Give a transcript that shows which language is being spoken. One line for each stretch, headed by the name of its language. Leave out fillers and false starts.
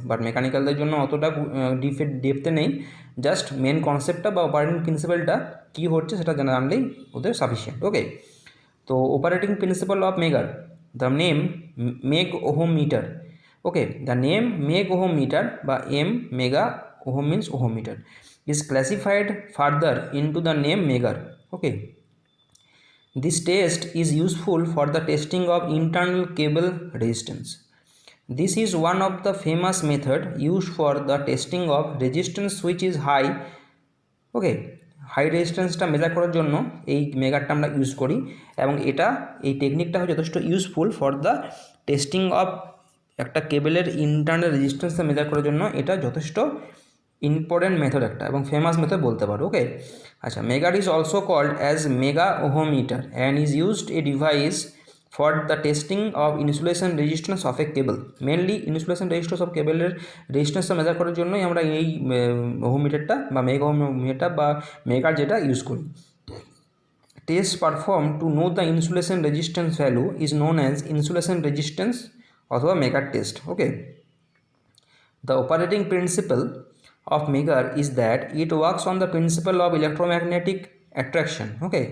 Bangla: But মেকানিক্যালদের জন্য অতটা ডেপথে নেই, জাস্ট মেন কনসেপ্টটা বা অপারেটিং প্রিন্সিপালটা কী হচ্ছে সেটা জানলেই ওদের সাফিসিয়েন্ট, ওকে।
English: তো operating principle of megger, the name meg ohm meter, okay. The name meg ohm meter বা M mega ohm means ohm meter is classified further into the name megar, okay. This test is useful for the testing of internal cable resistance. This is one of the famous method used for the testing of resistance which is high, okay.
Bangla: High রেজিস্ট্যান্সটা measure করার জন্য এই মেগারটা আমরা use করি, এবং এই টেকনিকটা হয় যথেষ্ট
English: useful for the testing of
Bangla: একটা কেবেলের ইন্টারনাল রেজিস্ট্যান্সটা মেজার করার জন্য এটা যথেষ্ট ইম্পর্টেন্ট মেথড একটা, এবং ফেমাস মেথড বলতে পারো, ওকে।
English: আচ্ছা, megger is also called as mega ohmmeter and is used a device for the testing of insulation resistance of a cable.
Bangla: Mainly insulation resistance of কেবলের রেজিস্ট্যান্সটা মেজার করার জন্যই আমরা এই ওহোমিটারটা বা মেগা ওহোমিটার বা মেগার যেটা ইউজ করি।
English: Test perform to know the insulation resistance value is known as insulation resistance অথবা megger test, okay. The operating principle of megar is that it works on the principle of electromagnetic attraction, okay.